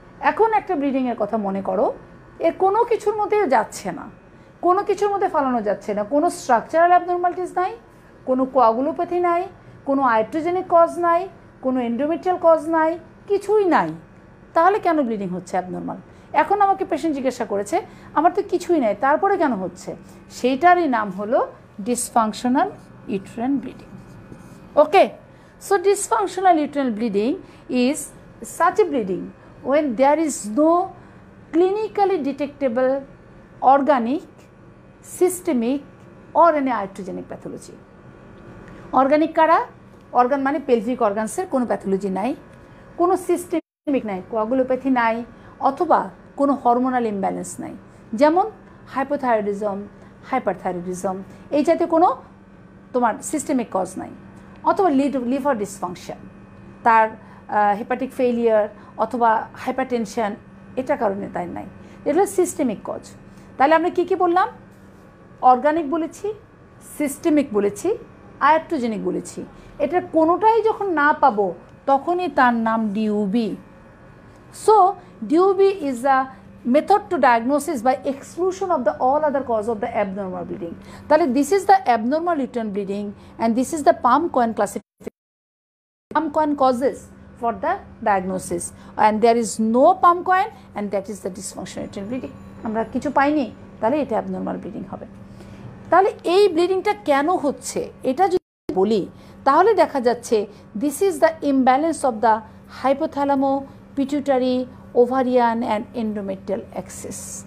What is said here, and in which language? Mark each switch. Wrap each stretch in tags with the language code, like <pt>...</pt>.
<bn>এখন একটা ব্লিডিংয়ের কথা মনে করো, এর কোনো কিছুর মধ্যে যাচ্ছে না, কোনো কিছুর মধ্যে ফালানো যাচ্ছে না, কোনো স্ট্রাকচারাল অ্যাবনর্মালিটিস নাই, কোনো কোয়াগুলোপ্যাথি নাই, কোনো আয়াট্রোজেনিক কজ নাই, কোনো এন্ডোমেট্রিয়াল কজ নাই, কিছুই নাই। তাহলে কেন ব্লিডিং হচ্ছে অ্যাবনর্মাল? এখন আমাকে পেশেন্ট জিজ্ঞাসা করেছে আমার তো কিছুই নাই, তারপরে কেন হচ্ছে? সেইটারই নাম হলো dysfunctional uterine bleeding.</bn> <en>Okay, so dysfunctional uterine bleeding is such a bleeding when there is no clinically detectable organic, systemic or any iatrogenic pathology.</en> <bn>Organic কারা? অর্গান মানে পেলভিক অর্গানসের কোনো প্যাথোলজি নাই, কোনো সিস্টেমিক নাই, কোয়াগুলোপ্যাথি নাই, অথবা কোনো হরমোনাল ইমব্যালেন্স নাই, যেমন হাইপোথাইরয়েডিজম, হাইপারথাইরয়েডিজম, এই জাতীয় কোনো তোমার সিস্টেমিক কজ নাই, অথবা লিভার ডিসফাংশন, তার হেপাটিক ফেইলিয়ার অথবা হাইপারটেনশন, এটা কারণে তাই নাই, এটা হলো সিস্টেমিক কজ। তাহলে আমরা কী কী বললাম? অর্গানিক বলেছি, সিস্টেমিক বলেছি, আয়াট্রোজেনিক বলেছি। এটা কোনোটাই যখন না পাবো তখনই তার নাম ডিউবি।</bn> <en>So DUB is a method to diagnosis by exclusion of the all other cause of the abnormal bleeding. তাহলে this is the abnormal uterine bleeding and this is the Palm-Cohen classification, Palm-Cohen causes for the diagnosis, and there is no Palm-Cohen and that is the dysfunctional uterine bleeding.</en> <bn>আমরা কিছু পাইনি, তাহলে এটা abnormal bleeding হবে। তাহলে এই ব্লিডিংটা কেন হচ্ছে এটা যদি বলি তাহলে দেখা যাচ্ছে</bn> <en>this is the imbalance of the hypothalamo pituitary ovarian and endometrial axis.</en>